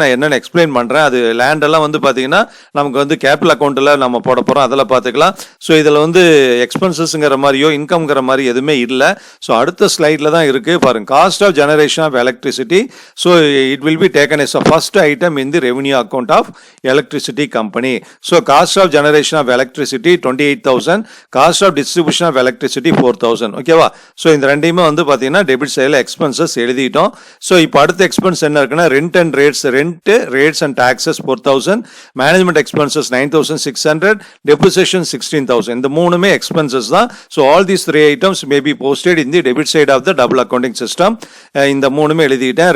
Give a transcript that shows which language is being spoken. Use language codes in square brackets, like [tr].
[ta] நான் என்னென்னு எக்ஸ்பிளைன் பண்ணுறேன். அது லேண்டெல்லாம் வந்து பார்த்தீங்கன்னா நமக்கு வந்து கேபிட்டல் அக்கௌண்ட்டில் நம்ம போட போகிறோம், அதில் பார்த்துக்கலாம். ஸோ இதில் வந்து எக்ஸ்பென்சஸ்ங்கிற மாதிரியோ இன்கம்ங்கிற மாதிரி எதுவுமே இல்லை. ஸோ அடுத்த ஸ்லைடில் தான் இருக்குது பாருங்க. [en] Cost of generation of electricity. So it will be taken as a first item in the revenue account of electricity company. So cost of generation of electricity 28,000, cost of distribution of electricity 4,000. [ta] ஓகேவா? So இந்த ரெண்டையுமே வந்து பார்த்தீங்கன்னா debit சைடில் expenses எழுதிட்டோம். So இப்போ அடுத்த expense என்ன இருக்குன்னா rent and rates, rates and taxes 4,000, management expenses 9,600, depreciation 16,000. இந்த மூணுமே எக்ஸ்பென்சஸ் தான். [en] So all these 3 items may be posted in the debit side of the double accounting system. [ta] இந்த மூணுமே எழுதிட்டேன்.